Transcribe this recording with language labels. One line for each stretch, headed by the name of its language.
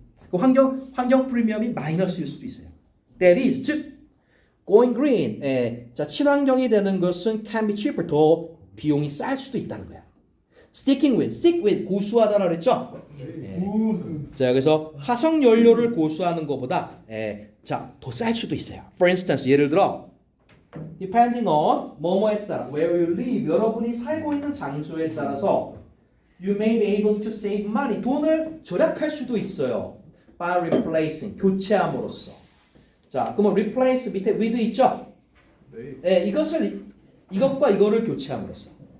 Korean: 그 환경 프리미엄이 마이너스일 수도 있어요.
English: That is,
Korean: 즉,
English: going green,
Korean: 자, 친환경이 되는 것은
English: can be cheaper,
Korean: 더 비용이 쌀 수도 있다는 거야.
English: stick with,
Korean: 고수하다라 그랬죠? 자, 그래서 화석 연료를 고수하는 것보다 자, 더 쌀 수도 있어요.
English: For instance,
Korean: 예를 들어
English: depending on
Korean: 뭐뭐에 따라
English: where you live,
Korean: 여러분이 살고 있는 장소에 따라서
English: you may be able to save money,
Korean: 돈을 절약할 수도 있어요.
English: by replacing,
Korean: 교체함으로써. 자, 그러면 replace 밑에 with 있죠? 네, 이것과 이거를 교체함으로써.